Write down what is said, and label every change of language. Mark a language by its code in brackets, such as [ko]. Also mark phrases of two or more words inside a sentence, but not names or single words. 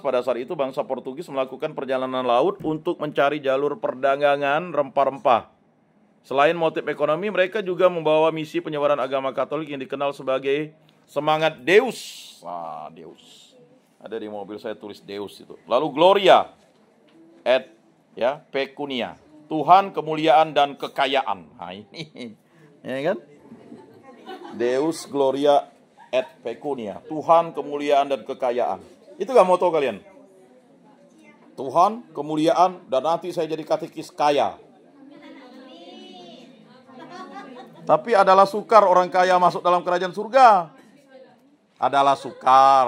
[id] Pada saat itu bangsa Portugis melakukan perjalanan laut untuk mencari jalur perdagangan rempah-rempah. Selain motif ekonomi, mereka juga membawa misi penyebaran agama Katolik yang dikenal sebagai semangat Deus. Nah, Deus. Ada di mobil saya tulis Deus itu. [la] Lalu Gloria et pecunia. [id] Tuhan, kemuliaan dan kekayaan. Nah, ini ya kan? [la] Deus, Gloria et pecunia. [id] Tuhan, kemuliaan dan kekayaan. Itu gak moto kalian? Tuhan, kemuliaan, dan nanti saya jadi katekis kaya. Tapi adalah sukar orang kaya masuk dalam kerajaan surga. Adalah sukar.